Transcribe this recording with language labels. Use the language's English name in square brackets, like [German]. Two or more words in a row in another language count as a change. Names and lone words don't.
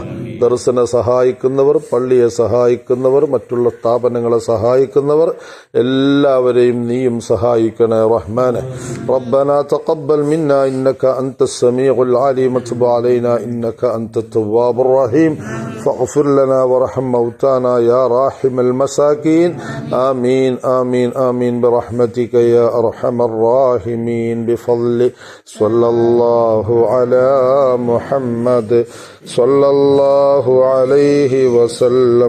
[Malayalam] ദർസിനെ സഹായിക്കുന്നവർ, പള്ളിയെ സഹായിക്കുന്നവർ, മറ്റുള്ള സ്ഥാപനങ്ങളെ സഹായിക്കുന്നവർ എല്ലാവരെയും നീയും സഹായിക്കണേ റഹ്മാനെ. [Arabic] ربنا تقبل منا إنك أنت السميع العليم وتب علينا إنك أنت التواب الرحيم. فاغفر لنا وارحم موتانا يا راحم المساكين. آمين آمين آمين برحمتك يا أرحم الراحمين. بفضل صلى الله على محمد صلى الله عليه وسلم.